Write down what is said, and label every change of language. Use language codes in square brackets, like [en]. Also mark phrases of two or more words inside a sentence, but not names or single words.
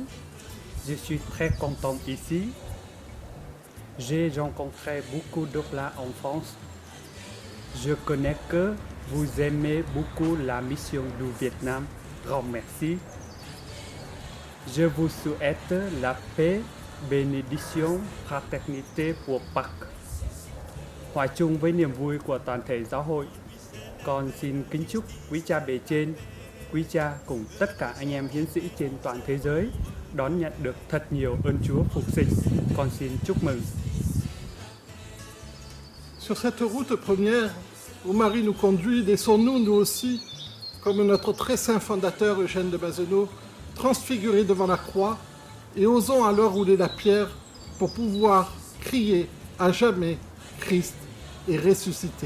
[fr] Je suis très content ici. J'ai rencontré beaucoup d'Oblats en France. Je connais que vous aimez beaucoup la mission du Vietnam. Grand merci. Je vous souhaite la paix, bénédiction, fraternité pour Pâques. [vi] Hòa chung với niềm vui của toàn thể giáo hội, con xin kính chúc quý cha bề trên, quý cha cùng tất cả anh em hiến sĩ trên toàn thế giới đón nhận được thật nhiều ơn Chúa phục sinh. Con xin chúc mừng. [fr] Sur cette route première où Marie nous conduit, laissons-nous, nous aussi, comme notre très saint fondateur Eugène de Bazenaux, transfigurés devant la croix et osons alors rouler la pierre pour pouvoir crier à jamais Christ est ressuscité.